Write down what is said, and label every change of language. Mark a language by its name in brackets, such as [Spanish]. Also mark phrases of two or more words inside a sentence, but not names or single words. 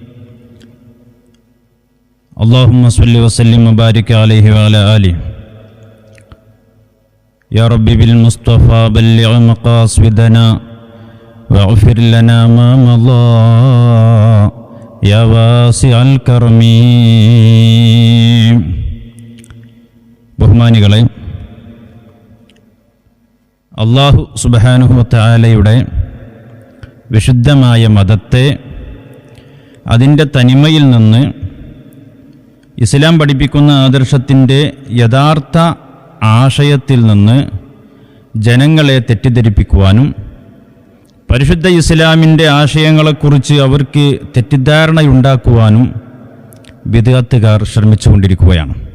[Arabic] اللهم صل وسلم وبارك عليه وعلى آله. يا ربي بالمصطفى بلغ مقاصدنا واغفر لنا ما مضى يا واسع الكرم. [Malayalam] ബഹുമാനികളെ, [Arabic] الله سبحانه وتعالى [Malayalam] വിശുദ്ധമായ മതത്തെ അതിൻ്റെ തനിമയിൽ നിന്ന് ഇസ്ലാം പഠിപ്പിക്കുന്ന ആദർശത്തിൻ്റെ യഥാർത്ഥ ആശയത്തിൽ നിന്ന് ജനങ്ങളെ തെറ്റിദ്ധരിപ്പിക്കുവാനും പരിശുദ്ധ ഇസ്ലാമിൻ്റെ ആശയങ്ങളെക്കുറിച്ച് അവർക്ക് തെറ്റിദ്ധാരണയുണ്ടാക്കുവാനും ബിദ്അത്തുകാർ ശ്രമിച്ചുകൊണ്ടിരിക്കുകയാണ്.